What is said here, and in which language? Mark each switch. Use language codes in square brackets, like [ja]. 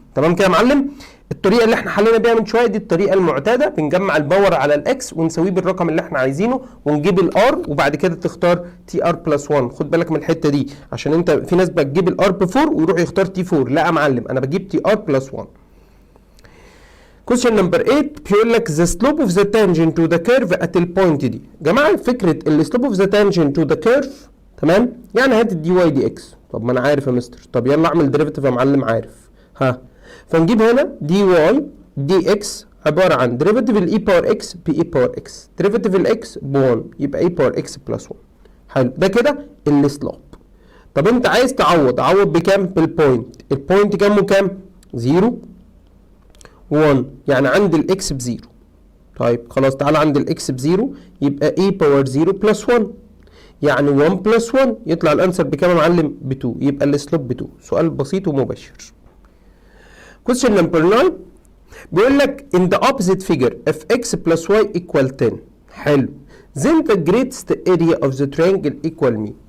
[ar] تمام كده يا معلم. الطريقه اللي احنا حلينا بيها من شويه دي الطريقه المعتاده، بنجمع الباور على الاكس ونساويه بالرقم اللي احنا عايزينه ونجيب الار، وبعد كده تختار تي ار بلس 1. خد بالك من الحته دي، عشان انت في ناس بتجيب الار ب 4 ويروح يختار تي 4. لا يا معلم، انا بجيب تي ار بلس 1. [en] question number 8 [ar] بيقول لك [en] the slope of the tangent to the curve at [ar] البوينت دي. جماعه فكره ال [en] slope of the tangent to the curve، [ar] تمام، يعني هات الدي واي دي اكس. طب ما انا عارف يا مستر، طب يلا اعمل ديريفيتيف يا معلم. عارف، ها، فنجيب هنا دي واي دي اكس عباره عن ديريفيتيف الاي باور اكس باي باور اكس، ديريفيتيف الاكس ب 1 يبقى اي باور اكس بلس 1. حلو، ده كده السلوب. طب انت عايز تعوض بكام؟ بالبوينت. البوينت كام وكام؟ 0 1، يعني عند الاكس بزيرو. طيب خلاص، تعالى عند الاكس بزيرو يبقى اي باور 0 بلس 1، يعني 1 بلس 1 يطلع الانسر بكام يا معلم؟ ب 2. يبقى السلوب ب 2. سؤال بسيط ومباشر. [en] question number 9 [ar] بيقول لك [en] in the opposite figure if x plus y equal 10. [ar] حلو. [en] then the greatest area of the triangle equal me.